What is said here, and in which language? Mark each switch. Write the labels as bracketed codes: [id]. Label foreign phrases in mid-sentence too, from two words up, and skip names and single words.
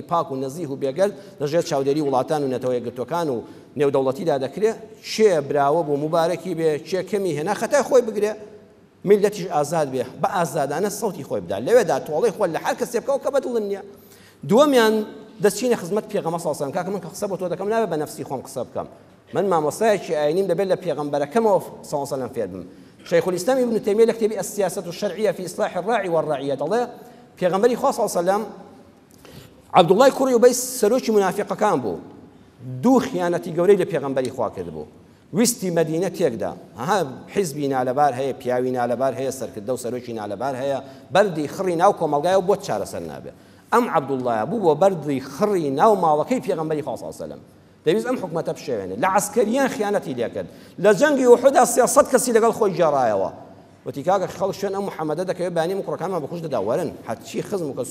[ckb] پاک و نەزیه و بێگەرد لەژێر چاودێری وڵاتان و نەتەوە یەکگرتوەکان و نێودەوڵەتیدا دەکرێت چێ براوە بۆ مبارەکی بێ چێ کەمی هێنا خەتای خۆی بگرێ میلەتیش ئازاد بێ بە ئازادانە سەوتی خۆی بدا لەوێدا تۆڵەی خۆی لە هەر کەسێ بکەوە کە بەدڵ نییە دووەمیان دەستچینە خزمەت پێغەمبەر [ar] صلی الله علیه [ckb] و کاکە من کە قسە بۆ تۆ دەکەم نابێت بە نەفسی خۆم قسە بکەم من مامۆستایەکی ئاینیم دەبێت لە پێغەمبەرەکەمەوە [ar] صلی الله علیه و سلم [ckb] فێر بم [ar] شيخ الإسلام ابن تيمية لكتب السياسة الشرعية في إصلاح الراعي والرعية [ckb] الله پیغمبری خوا [ar] صلی الله علیه و سلم [ckb] عبد الله کوڕی ئوبەی سەرۆکی منافقەکان بوو دوو خیانەتی گەورەی لە پێغەمبەری خوا کرد بوو ویستی مەدینە تێکدا ها حیزبی نالەبار هەیە پیاوی نالەبار هەیە سەرکردە و سەرۆکی نالەبار هەیە بەردی خڕی ناو کۆمەڵگایە و بۆ چارەسەر نابێت ئەم عەبدوڵڵایە بوو بۆ بەردی خڕی ناو ماڵەکەی پێغەمبەری خوا [ar] صلی الله علیه وسلم [ckb] دەویست ئەم حکومەتە بشێوێنێ لە عەسکەریان خیانەتی لێ کرد لە جەنگی ئوحودا 300 کەسی لەگەڵ خۆی گێڕایەوە وتی کاکە خەڵک شوێن ئەم محەممەدە دەکەوێت بانی کوڕەکانمان بەخۆش دەدا وەرن حەچی خزم و کە